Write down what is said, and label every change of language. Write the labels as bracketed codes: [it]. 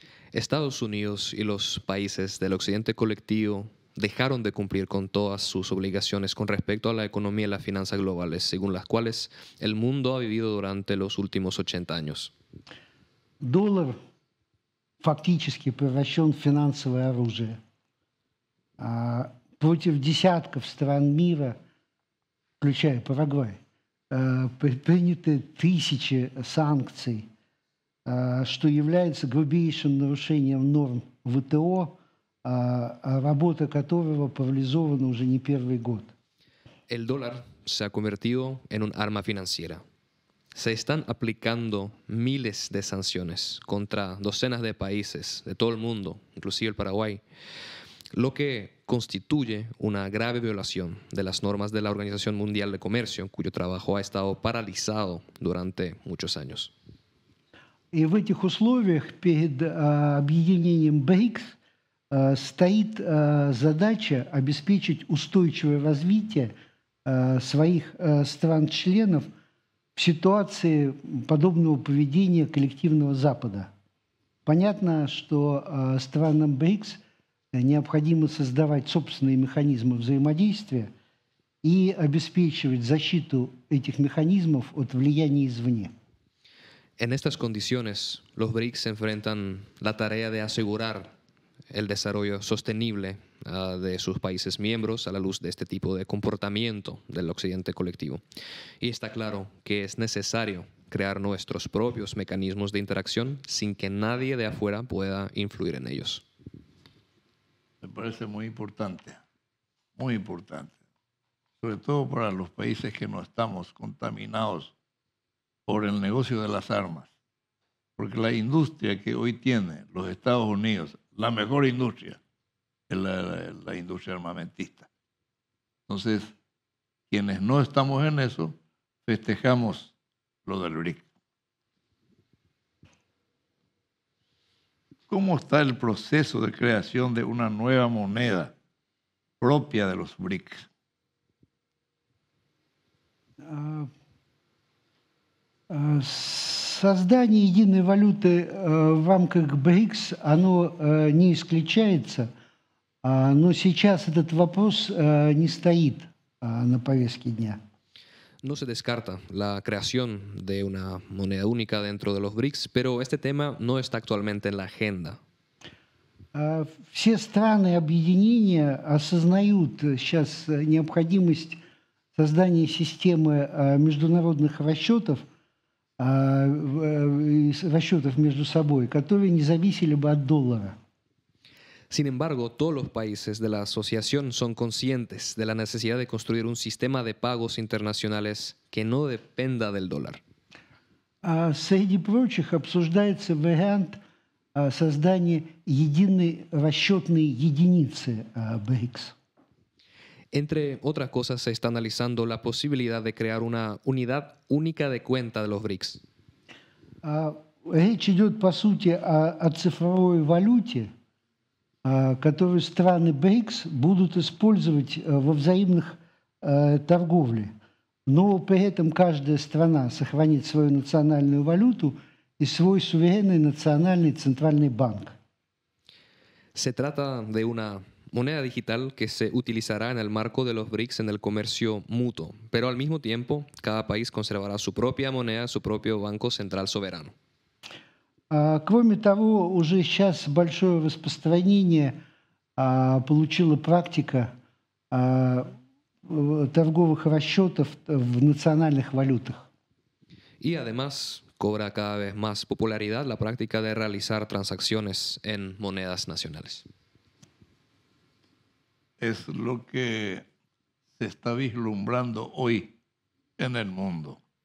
[es] Estados Unidos y los países del occidente colectivo dejaron de cumplir con todas sus obligaciones con respecto a la economía y las finanzas globales, según las cuales el mundo ha vivido durante los últimos 80 años. [ru] Доллар фактически превращен в финансовое оружие. Против десятков стран мира, включая Парагвай, приняты тысячи санкций, что является грубейшим нарушением норм ВТО, работа которого парализована уже не первый год. [es] El dólar se ha convertido en un arma financiera. Se están aplicando miles de sanciones contra docenas de países de todo el mundo, inclusive el Paraguay, lo que constituye una grave violación de las normas de la Organización Mundial de Comercio, cuyo trabajo ha estado paralizado durante muchos años. [ru] И в этих условиях перед объединением БРИКС стоит задача обеспечить устойчивое развитие своих стран-членов в ситуации подобного поведения коллективного Запада. Понятно, что странам БРИКС необходимо создавать собственные механизмы взаимодействия и обеспечивать защиту этих механизмов от влияния извне. [es] En estas condiciones, los BRICS enfrentan la tarea de asegurar el desarrollo sostenible de sus países miembros a la luz de este tipo de comportamiento del occidente colectivo. Y está claro que es necesario crear nuestros propios mecanismos de interacción sin que nadie de afuera pueda influir en ellos. Me parece muy importante, sobre todo para los países que no estamos contaminados por el negocio de las armas, porque la industria que hoy tiene los Estados Unidos, la mejor industria, es la industria armamentista. Entonces, quienes no estamos en eso, festejamos lo del BRIC. ¿Cómo está el proceso de creación de una nueva moneda propia de los BRICS? [ru] Создание единой валюты в рамках БРИКС, оно не исключается, но сейчас этот вопрос не стоит на повестке дня. [es] No se descarta la creación de una moneda única dentro de los BRICS, pero este tema no está actualmente en la agenda. [ru] Все страны объединения осознают сейчас необходимость создания системы международных расчетов между собой, которые не зависели бы от доллара. [es] Sin embargo, todos los países de la asociación son conscientes de la necesidad de construir un sistema de pagos internacionales que no dependa del dólar. [ru] Среди прочих обсуждается вариант создания единой расчетной единицы БРИКС. [es] Entre otras cosas, se está analizando la posibilidad de crear una unidad única de cuenta de los BRICS. [ru] Речь идет, по сути, о цифровой валюте, которую страны БРИКС будут использовать во взаимных торговле. Но при этом каждая страна сохранит свою национальную валюту и свой суверенный национальный центральный банк. [es] Se trata de una moneda digital que se utilizará en el marco de los BRICS en el comercio mutuo, pero al mismo tiempo cada país conservará su propia moneda, su propio banco central soberano. [ru] Кроме того, уже сейчас большое распространение получила практика торговых расчетов в национальных валютах. [es] Y además cobra cada vez más popularidad la práctica de realizar transacciones en monedas nacionales. Es lo que se está vislumbrando hoy en el mundo.